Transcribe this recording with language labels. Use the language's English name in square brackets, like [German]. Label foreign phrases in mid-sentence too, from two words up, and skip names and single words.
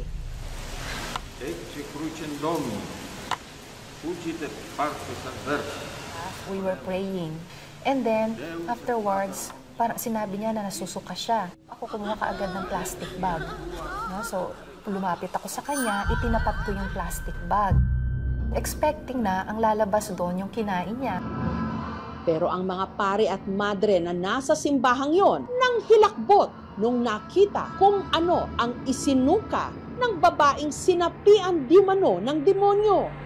[Latin] Ecce crucem Domini, fugit et partes adversa. [English] We were praying. And then, afterwards, [Filipino] parang sinabi niya na nasusuka siya. Ako kumuha kaagad ng [English] plastic bag. [Filipino] No? So, lumapit ako sa kanya, itinapat ko yung [English] plastic bag. [Filipino] Expecting na ang lalabas doon yung kinain niya. Pero ang mga pare at madre na nasa simbahang yon nang hilakbot nung nakita kung ano ang isinuka ng babaeng sinapian di mano ng demonyo.